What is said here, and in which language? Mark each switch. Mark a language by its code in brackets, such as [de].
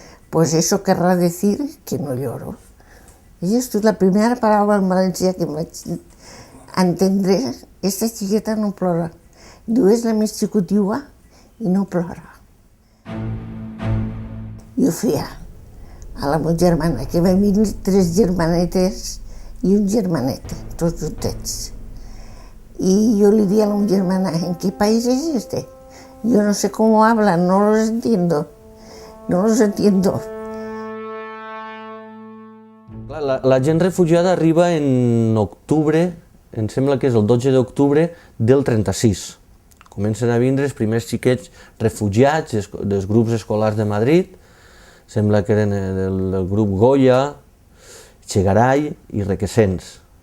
[es] Pues eso querrá decir que no lloro. [ca] I esto és la primera paraula en valencià que em vaig entendre. Esta xiqueta no plora. Diu, és la més xicotiua i no plora. Jo feia a la meva germana, que va venir 3 germanetes i un germanet, tots juntets. [es] Y yo le di a [ca] la meva germana, [es] ¿en qué país es este? Yo no sé cómo hablan, no los entiendo. No los entiendo. [ca] La gent refugiada arriba en octubre, em sembla que és el 12 d'octubre del 36. Comencen a vindre els primers xiquets refugiats dels grups escolars de Madrid, sembla que eren del grup Goya, Chegaray i Requesens.